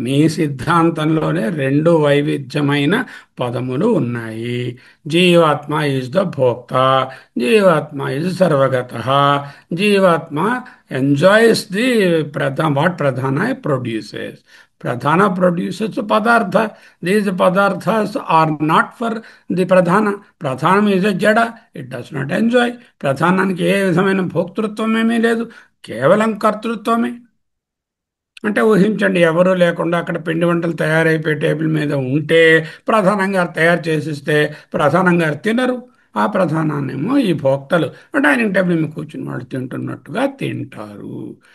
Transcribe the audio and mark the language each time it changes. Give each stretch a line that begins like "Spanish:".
Telugu: మీ సిద్ధాంతంలోనే రెండు వైవిధ్యమైన పదములు ఉన్నాయి.
English: Jivatma is the bhokta, jivatma is sarvagata. Jivatma enjoys the what pradhana produces. Pradhana produces padartha. These padarthas are not for the pradhana. Pradhanam is a jada. It does not enjoy.
Telugu: ప్రధానానికి ఏ విధమైన భోక్తృత్వం ఏమీ లేదు, కేవలం కర్తృత్వమే. అంటే ఊహించండి, ఎవరూ లేకుండా అక్కడ పిండి వంటలు తయారైపోయి టేబుల్ మీద ఉంటే ప్రధానం గారు తయారు చేసిస్తే ప్రధానం గారు తినరు. ఆ ప్రధానాన్నేమో ఈ భోక్తలు డైనింగ్ టేబుల్ మీద కూర్చుని వాళ్ళు తింటున్నట్టుగా తింటారు.